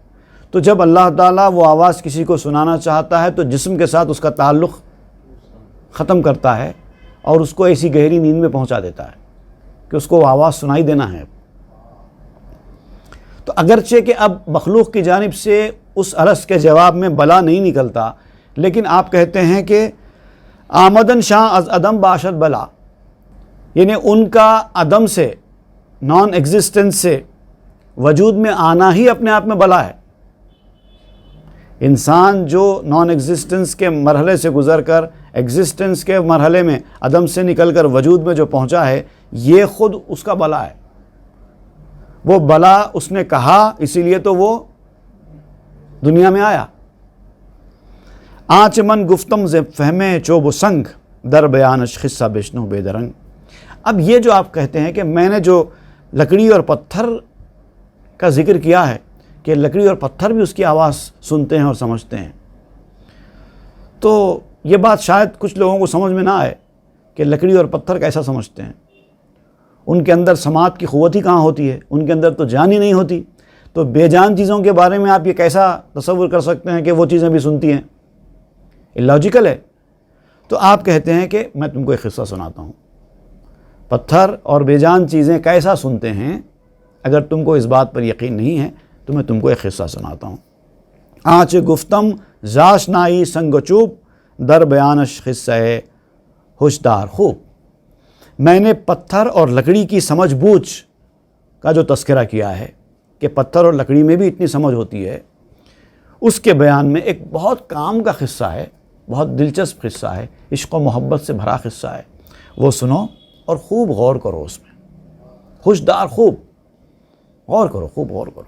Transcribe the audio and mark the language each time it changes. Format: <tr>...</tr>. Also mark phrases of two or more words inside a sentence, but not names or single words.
<ur>تو جب اللہ تعالیٰ وہ آواز کسی کو سنانا چاہتا ہے تو جسم کے ساتھ اس کا تعلق ختم کرتا ہے اور اس کو ایسی گہری نیند میں پہنچا دیتا ہے کہ اس کو وہ آواز سنائی دینا ہے۔ تو اگرچہ کہ اب مخلوق کی جانب سے اس الست کے جواب میں بلا نہیں نکلتا، لیکن آپ کہتے ہیں کہ</ur> <fa>آمدن شاں از عدم باشد بلا،</fa> <ur>یعنی ان کا عدم سے،</ur> <en>non-existence</en> <ur>سے وجود میں آنا ہی اپنے آپ میں بلا ہے۔ انسان جو</ur> <en>non-existence</en> <ur>کے مرحلے سے گزر کر ایگزسٹنس کے مرحلے میں عدم سے نکل کر وجود میں جو پہنچا ہے، یہ خود اس کا بلا ہے۔ وہ بلا اس نے کہا، اسی لیے تو وہ دنیا میں آیا۔</ur> <fa>آنچ من گفتم ز فہمے چوب و سنگ، در بیانش خصہ بشنو بے درنگ۔</fa> <ur>اب یہ جو آپ کہتے ہیں کہ میں نے جو لکڑی اور پتھر کا ذکر کیا ہے کہ لکڑی اور پتھر بھی اس کی آواز سنتے ہیں اور سمجھتے ہیں، تو یہ بات شاید کچھ لوگوں کو سمجھ میں نہ آئے کہ لکڑی اور پتھر کیسا سمجھتے ہیں۔ ان کے اندر سماعت کی قوت ہی کہاں ہوتی ہے، ان کے اندر تو جان ہی نہیں ہوتی۔ تو بے جان چیزوں کے بارے میں آپ یہ کیسا تصور کر سکتے ہیں کہ وہ چیزیں بھی سنتی ہیں؟ یہ لاجیکل ہے۔ تو آپ کہتے ہیں کہ میں تم کو ایک قصہ سناتا ہوں، پتھر اور بے جان چیزیں کیسا سنتے ہیں۔ اگر تم کو اس بات پر یقین نہیں ہے تو میں تم کو ایک قصہ سناتا ہوں۔</ur> <fa>آنچ گفتم زاشنائی سنگ چوب در بیانش قصہ ہوشدار خوب۔</fa> <ur>میں نے پتھر اور لکڑی کی سمجھ بوجھ کا جو تذکرہ کیا ہے کہ پتھر اور لکڑی میں بھی اتنی سمجھ ہوتی ہے، اس کے بیان میں ایک بہت کام کا قصہ ہے، بہت دلچسپ قصہ ہے، عشق و محبت سے بھرا قصہ ہے، وہ سنو اور خوب غور کرو اس میں، ہوشدار خوب غور کرو، خوب غور کرو۔</ur>